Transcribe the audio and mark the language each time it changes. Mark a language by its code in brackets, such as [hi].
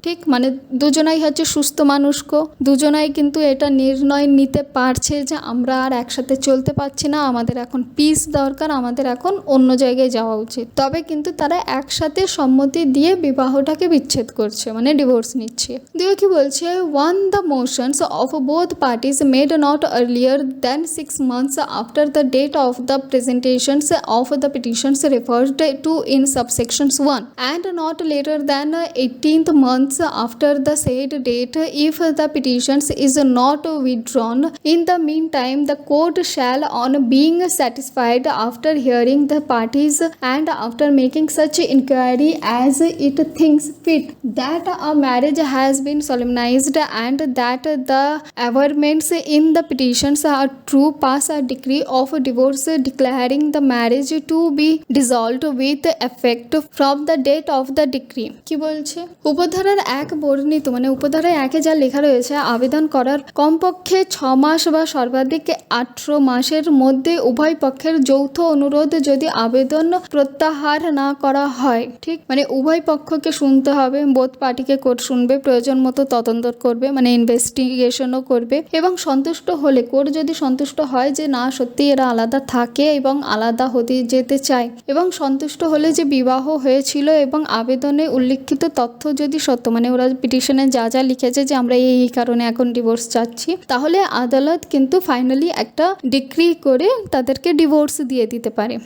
[bn] ঠিক, মানে দুজনাই হচ্ছে সুস্থ মানুষক, দুজনাই কিন্তু এটা নির্ণয় নিতে পারছে যে আমরা আর একসাথে চলতে পারছি না, আমাদের এখন পিস দরকার, আমাদের এখন অন্য জায়গায় যাওয়া উচিত। তবে কিন্তু তারা একসাথে সম্মতি দিয়ে বিবাহটাকে বিচ্ছেদ করছে, মানে ডিভোর্স নিচ্ছে। দিয়ে কি বলছে, [en] On the motions of both parties made not earlier than 6 months after the date of the presentations of the petitions referred to in subsections 1 and not later than 18th months after the said date if the petitions is not withdrawn. In the meantime, the court shall, on being satisfied after hearing the parties and after making such inquiry as it thinks fit, that a marriage has been solemnized and that the averments in the petitions are true, pass a decree of divorce declaring the marriage to be dissolved with effect from the date of the decree. [bn] কি বলছে, উপধারার 1 বর্ণিত, মানে উপধারায় 1-এ যা লেখা রয়েছে, আবেদন করার কমপক্ষে 6 মাস বা সর্বাধিক 18 মাসের মধ্যে উভয় পক্ষের যৌথ অনুরোধ যদি আবেদন প্রত্যাহার না করা হয়, ঠিক, মানে উভয় পক্ষকে শুনতে হবে, বোথ পার্টিকে কোর্ট শুনবে, প্রয়োজন মতো তদন্ত করবে, মানে ইনভেস্টিগেশনও করবে, এবং সন্তুষ্ট হলে, কোর্ট যদি সন্তুষ্ট হয় যে না সত্যি এরা আলাদা থাকে এবং আলাদা হতে যেতে চায়, এবং সন্তুষ্ট হলে যে বিবাহ হয়েছিল এবং আবেদনে উল্লিখিত তথ্য যদি সত্য, মানে ওরা পিটিশনে যা যা লিখেছে যে আমরা এই কারণে এখন ডিভোর্স চাচ্ছি, তাহলে আদালত কিন্তু ফাইনালি একটা ডিক্রি করে তাদেরকে ডিভোর্স দিয়ে দিতে পারে।